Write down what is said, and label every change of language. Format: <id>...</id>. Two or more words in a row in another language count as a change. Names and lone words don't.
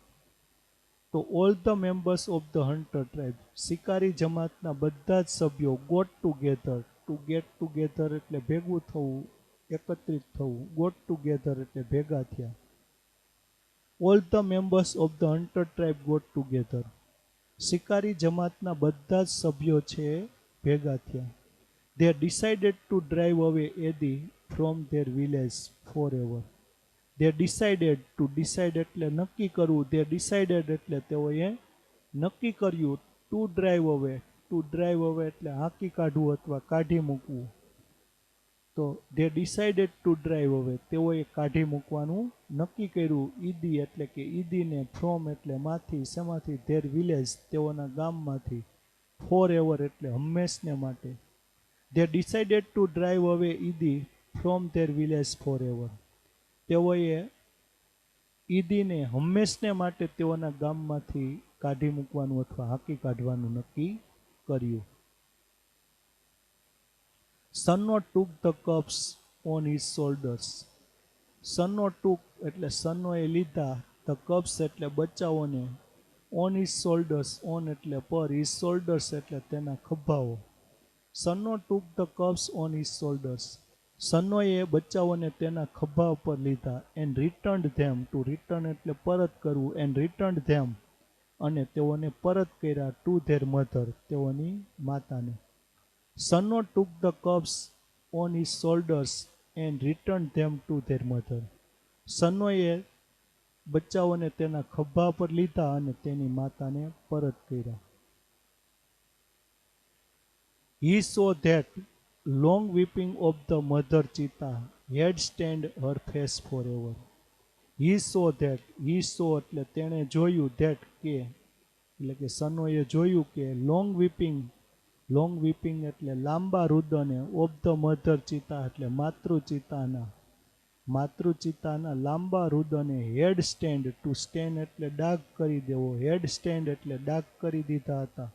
<gu>તો</gu> <en>all the members of the hunter tribe,</en> <gu>શિકારી જમાતના બધા જ સભ્યો,</gu> <en>got together, to get together</en> <gu>એટલે ભેગું થવું, એકત્રિત થવું,</gu> <en>got together</en> <gu>એટલે ભેગા થયા.</gu> <en>All the members of the hunter tribe got together,</en> <gu>શિકારી જમાતના બધા જ સભ્યો છે ભેગા થયા.</gu> <en>They decided to drive away Eddie from their village forever. They decided to, decide</en> <gu>એટલે નક્કી કરવું,</gu> <en>they decided</en> <gu>એટલે તેઓએ નક્કી કર્યું,</gu> <en>to drive away, to drive away</en> <gu>એટલે હાંકી કાઢવું અથવા કાઢી મૂકવું.</gu> <en>તો they decided to drive away,</en> <gu>તેઓએ કાઢી મૂકવાનું નક્કી કર્યું, ઈદી એટલે કે ઈદીને, from એટલે માંથી, શેમાંથી,</gu> <en>their village</en> <gu>તેઓના ગામમાંથી, forever એટલે હંમેશને માટે.</gu> <en>They decided to drive away Idi from their village forever.</en> <gu>તેઓએ ઈદીને હંમેશને માટે તેઓના ગામમાંથી કાઢી મૂકવાનું અથવા હાંકી કાઢવાનું નક્કી કર્યું.</gu> <en>Sanno took the cups on his shoulders. Sanno took</en> <gu>એટલે સન્નોએ લીધા,</gu> <en>the cups</en> <gu>એટલે બચ્ચાઓને,</gu> <en>on his shoulders, on</en> <gu>એટલે પર,</gu> <en>his shoulders</en> <gu>એટલે તેના ખભાઓ.</gu> <en>સન્નો took the cups on his shoulders.</en> <gu>સન્નોએ બચ્ચાઓને તેના ખભા ઉપર લીધા,</gu> <en>and returned them, to return</en> <gu>એટલે પરત કરવું,</gu> <en>and returned them</en> <gu>અને તેઓને પરત કર્યા,</gu> <en>to their mother</en> <gu>તેઓની માતાને.</gu> <en>સન્નો took the cups on his shoulders and returned them to their mother.</en> <gu>સન્નોએ બચ્ચાઓને તેના ખભા પર લીધા અને તેની માતાને પરત કર્યા.</gu> <en>He saw that long weeping of the mother cheetah had stained her face forever. He saw that, he saw</en> <gu>એટલે તેણે જોયું, that કે એટલે કે સનોએ જોયું કે</gu> <en>long weeping long weeping</en> <gu>એટલે લાંબા રુદને,</gu> <en>of the mother cheetah</en> <gu>એટલે માતૃચિતાના લાંબા રુદને</gu> <en>had stained, to stain</en> <gu>એટલે ડાઘ કરી દેવો,</gu> <en>had stained</en> <gu>એટલે ડાઘ કરી દીધા હતા.</gu>